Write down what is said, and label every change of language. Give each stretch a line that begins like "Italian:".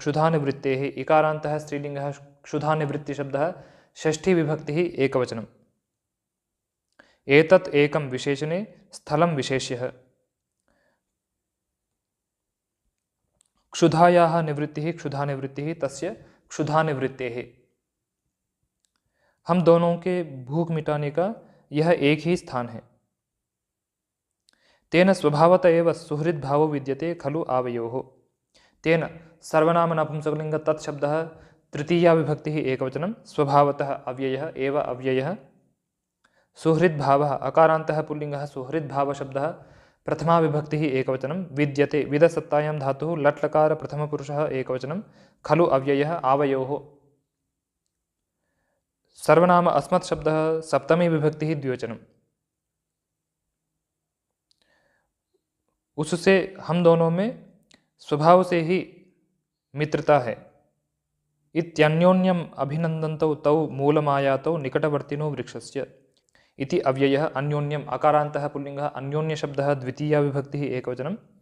Sanskrit: क्षुधानिवृत्तेः इकारान्तः स्त्रीलिङ्गः क्षुधानिवृत्तिशब्दः षष्ठी विभक्तिः एकवचनम्। एतत् एकं विशेषणे स्थलं विशेष्यः। क्षुधायाः निवृत्तिः क्षुधानिवृत्तिः तस्य क्षुधानिवृत्तेः।
Hindi: हम दोनों के भूख मिटाने का यह एक ही स्थान है।
Sanskrit: तेन स्वभावत एव सुहृद भावो विद्यते खलु आवयोः। तेन सर्वनाम नपुंसकलिंग तत्शब्दः तृतीया विभक्तिः एकवचनं। स्वभावतः अव्ययः एव अव्ययः। सुहृद भावः अकारान्तः पुल्लिङ्गः सुहृद भावशब्दः प्रथमा विभक्तिः एकवचनं। विद्यते विदसत्तायां धातुः लट्लकार प्रथमपुरुषः एकवचनं। खलु अव्ययः आवयोः। सर्वनाम अस्मत् शब्दः सप्तमी विभक्तिः द्विवचनम्।
Hindi: उससे हम दोनों में स्वभाव से ही मित्रता है।
Sanskrit: इत्यन्योन्यम् अभिनन्दन्तौ तौ मूलमायातौ निकटवर्तिनो वृक्षस्य। इति अव्ययः अन्योन्यम् अकारान्तः पुल्लिङ्गः अन्योन्यशब्दः द्वितीया विभक्तिः एकवचनम्।